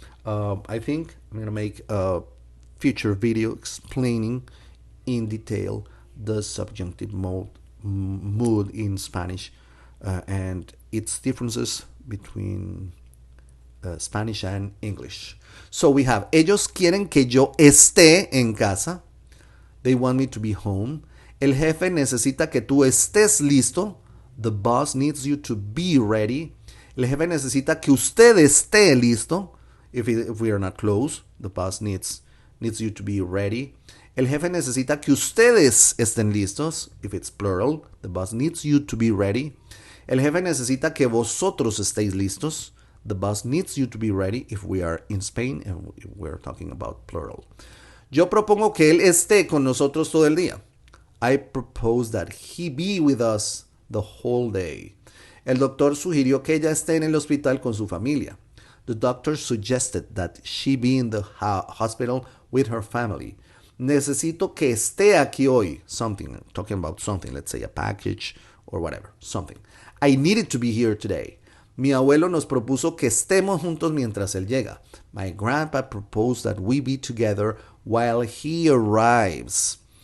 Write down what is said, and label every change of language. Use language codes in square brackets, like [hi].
[en] I think I'm going to make a future video explaining in detail the subjunctive mood in Spanish and its differences between Spanish and English. So we have, [es] ellos quieren que yo esté en casa. [en] They want me to be home. [es] El jefe necesita que tú estés listo. [en] The boss needs you to be ready. [es] El jefe necesita que usted esté listo. [en] If we are not close, the boss needs you to be ready. [es] El jefe necesita que ustedes estén listos. [en] If it's plural, the boss needs you to be ready. [es] El jefe necesita que vosotros estéis listos. [en] The boss needs you to be ready if we are in Spain and we're talking about plural. [es] Yo propongo que él esté con nosotros todo el día. [en] I propose that he be with us the whole day. [es] El doctor sugirió que ella esté en el hospital con su familia. [en] The doctor suggested that she be in the hospital with her family. [es] Necesito que esté aquí hoy. [en] Something, talking about something, let's say a package or whatever, something. I needed to be here today. [es] Mi abuelo nos propuso que estemos juntos mientras él llega. [en] My grandpa proposed that we be together while he arrives.